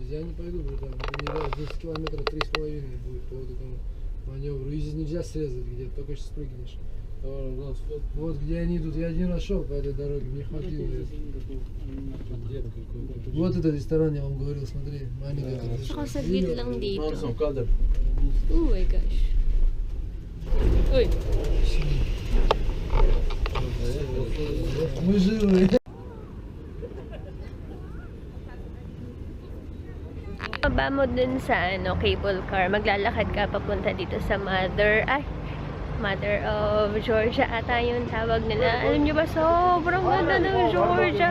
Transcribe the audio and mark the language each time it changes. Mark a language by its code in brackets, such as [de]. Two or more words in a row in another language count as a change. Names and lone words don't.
[ru] Я не пойду, братан, это не раз 10 километров 3,5 будет по вот этому маневру. И здесь нельзя срезать где-то, только сейчас прыгнешь. Вот где они идут, я один раз шел по этой дороге, мне хватило. Дед какой-то. Вот этот ресторан, я вам говорил, смотри, маленький. [tl] Ako saglit lang dito. [ru] Вон сам кадр. [en] Oh my gosh. Uy! [ru] Мы жирные. [tl] Baba mo dun sa [en] cable car, [tl] maglalakad ka papunta dito sa Mother of Georgia ata yung tawag nila. Alam nyo ba, sobrang ganda ng Georgia.